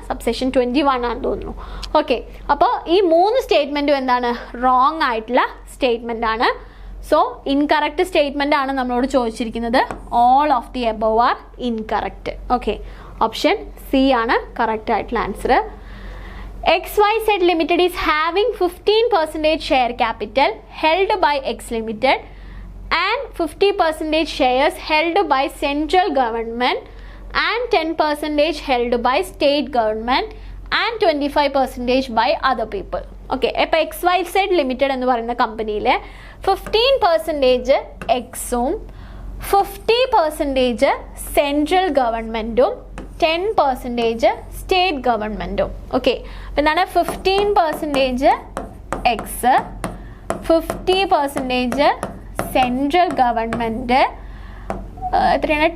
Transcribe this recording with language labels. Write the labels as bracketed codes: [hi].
[ml] Subsection 21 ആണെന്ന് തോന്നുന്നു. Okay, അപ്പോൾ ഈ 3 സ്റ്റേറ്റ്മെന്റും എന്താണ്? റോങ് ആയിട്ടുള്ള സ്റ്റേറ്റ്മെന്റ് ആണ്. സോ ഇൻകറക്റ്റ് സ്റ്റേറ്റ്മെന്റ് ആണ് നമ്മളോട് ചോദിച്ചിരിക്കുന്നത്. [en] All of the above are incorrect. [ml] Okay, option C ആണ് കറക്റ്റ് ആയിട്ടുള്ള answer. [en] XYZ Limited is having 15% share capital held by X Limited and 50% shares held by central government and 10% held by state government and 25% by other people. [ml] Okay, അപ്പോൾ XYZ Limited എന്ന് പറയുന്ന കമ്പനിയിലെ 15% എക്സും 50% central ഗവൺമെൻറ്റും 10% state ഗവൺമെൻറ്റും. Okay, എന്താണ്? 15% X, 50% central government, എത്രയാണ്?